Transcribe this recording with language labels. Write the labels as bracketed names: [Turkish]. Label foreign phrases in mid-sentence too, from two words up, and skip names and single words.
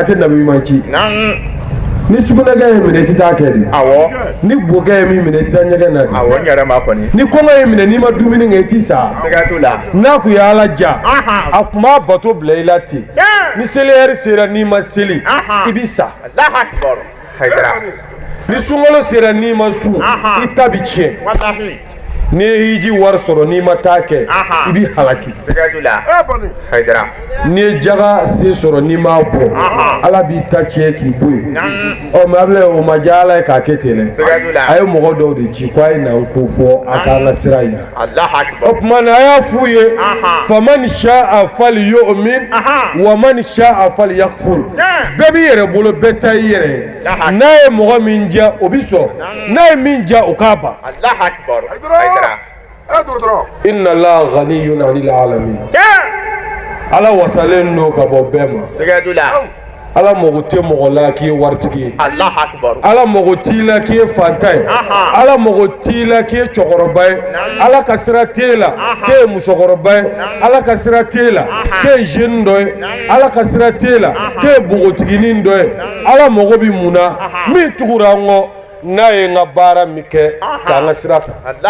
[Bambara] tɛ nabi ɲuman ci ni sugunɛkɛ ye minɛ i tɛ taa kɛ de ni bokɛ ye min minɛ i tɛ taa ɲɛgɛn na de ni kɔngɔ ye minɛ n'i ma dumuni kɛ i tɛ sa n'a kun ye Ala ja a tun b'a bato bila i la ten ni seliyɛri sera n'i ma seli i bɛ sa ni sunkalo sera n'i ma sun i ta bɛ tiɲɛ n'i ye hiji wari sɔrɔ n'i ma taa kɛ i b'i halaki n'i ye jaga se sɔrɔ n'i m'a bɔ Ala b'i ta tiɲɛ k'i bɔ yen mais Ablaye o ma diya Ala ye k'a kɛ ten dɛ a ye mɔgɔ dɔw de ci ko a ye na n ko fɔ a k'an ka sira yira o tuma na a y'a f'u ye [Arabic] فمن شاء فليؤمن ومن شاء فليكفر [Bambara] bɛɛ b'i yɛrɛ bolo bɛɛ ta i yɛrɛ ye n'a ye mɔgɔ min diya o bɛ sɔn n'a ye min diya o k'a ban [Arabic] إن الله غني عن العالمين [Bambara] Ala wasalen no ka bɔ bɛɛ ma Ala mago tɛ mɔgɔ la k'i ye waritigi ye Ala mago t'i la k'i ye fantan ye Ala mago t'i la k'i ye cɛkɔrɔba ye Ala ka sira t'e la k'e ye musokɔrɔba ye Ala ka sira t'e la k'e ye jeune dɔ ye Ala ka sira t'e la k'e ye bogotiginin dɔ ye Ala mago bɛ mun na min tugura an kɔ n'a ye n ka baara min kɛ k'an ka sira ta